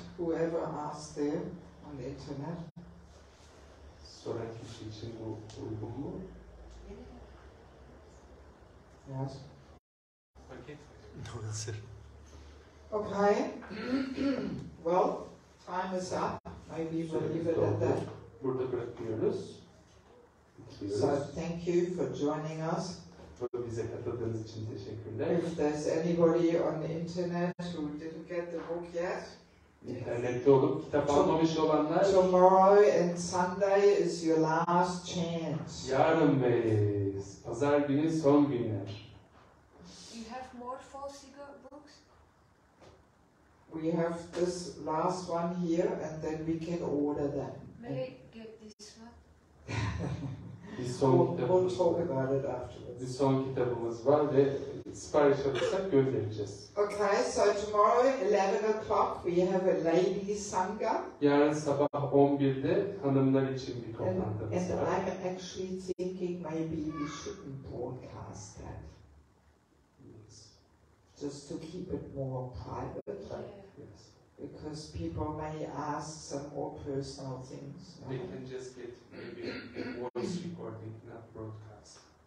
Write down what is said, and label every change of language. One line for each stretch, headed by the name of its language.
English: Whoever asked there on the internet.
Turkish: Soran kişi için bu uygun mu?
English: Yes. Okay. No answer. Okay. Well, time is up. Maybe we'll leave it at that.
Turkish: Burada bırakıyoruz.
English: So thank you for joining us.
Turkish: Bize katıldığınız için teşekkürler.
English: If there's anybody on the internet who didn't get the book yet,
Turkish: İnternette olup kitap almamış olanlar,
English: tomorrow and Sunday is your last chance.
Turkish: yarın ve pazar günü son günler.
English: You have more false ego books? We have this last one here, and then we can order them. May I get this one? We'll talk about it afterwards.
Turkish: Bir son kitabımız var ve sipariş alırsak göndereceğiz.
English: Okay, so tomorrow 11 o'clock we have a ladies sangha.
Turkish: Yarın sabah 11'de hanımlar için bir
English: And
Turkish: toplantımız var.
English: I'm actually thinking maybe we shouldn't broadcast that. Just to keep it more private. Yes. Because people may ask some more personal things. They can just get maybe a voice recording, not broadcast.